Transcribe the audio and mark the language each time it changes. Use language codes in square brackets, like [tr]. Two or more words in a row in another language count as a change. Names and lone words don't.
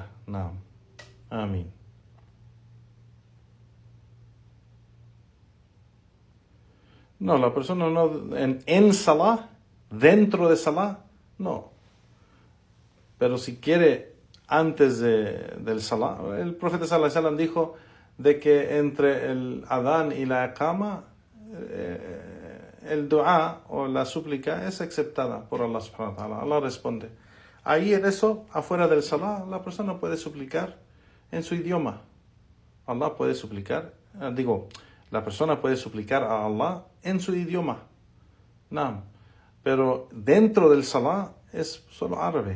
[es] Naam. Amén. No, la persona no, en salah, dentro de salah, no. Pero si quiere antes del salah, el profeta [ar] صلى الله عليه وسلم [es] dijo de que entre el adán y la iqama, el dua o la súplica es aceptada por Allah [ar] سبحانه وتعالى. [es] Allah responde. Ahí en eso, afuera del salah, la persona puede suplicar en su idioma. Allah puede suplicar, la persona puede suplicar a Allah en su idioma. No. Pero dentro del salah es solo árabe.